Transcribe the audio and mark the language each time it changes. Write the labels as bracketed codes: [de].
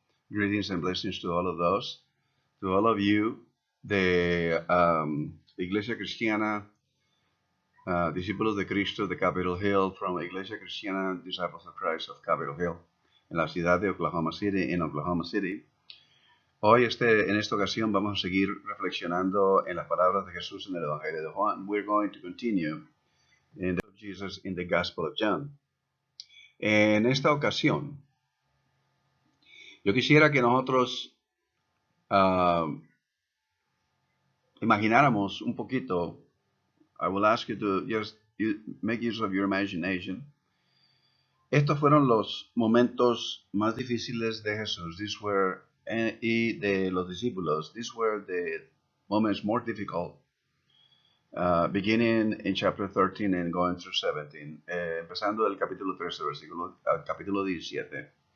[en] Greetings and blessings to all of those, to all of you, [es] de Iglesia Cristiana, discípulos de Cristo de Capitol Hill, [en] from Iglesia Cristiana, Disciples of Christ of Capitol Hill, [es] en la ciudad de Oklahoma City, [en] en Oklahoma City. [es] Hoy, en esta ocasión, vamos a seguir reflexionando en las palabras de Jesús en el Evangelio de Juan. [en] We're going to continue in the of Jesus in the Gospel of John. [es] En esta ocasión, yo quisiera que nosotros imagináramos un poquito. [en] I will ask you to just make use of your imagination. [es] Estos fueron los momentos más difíciles de Jesús. Y de los discípulos. [en] These were the moments more difficult. Beginning in chapter 13 and going through 17. [es] Empezando del capítulo 13, al capítulo 17.